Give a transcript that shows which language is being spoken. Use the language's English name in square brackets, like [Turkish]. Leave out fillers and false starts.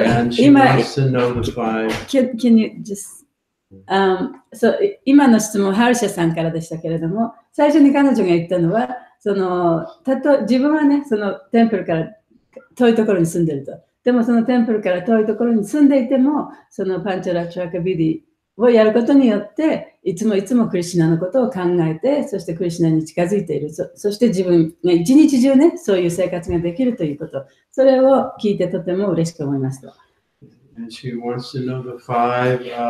[English] and she wants to know the 5. Can you just [Japanese] 今の質問、ハルシャさんからでしたけれども、最初に彼女が言ったのは、自分はね、そのテンプルから遠いところに住んでると。でもそのテンプルから遠いところに住んでいても、そのパンチャラトラカビディをやることによって、いつもクリシュナのことを考えて、そしてクリシュナに近づいている。そして自分が一日中ね、そういう生活ができるということ。それを聞いてとても嬉しく思いました。 [English] And she wants to know the five,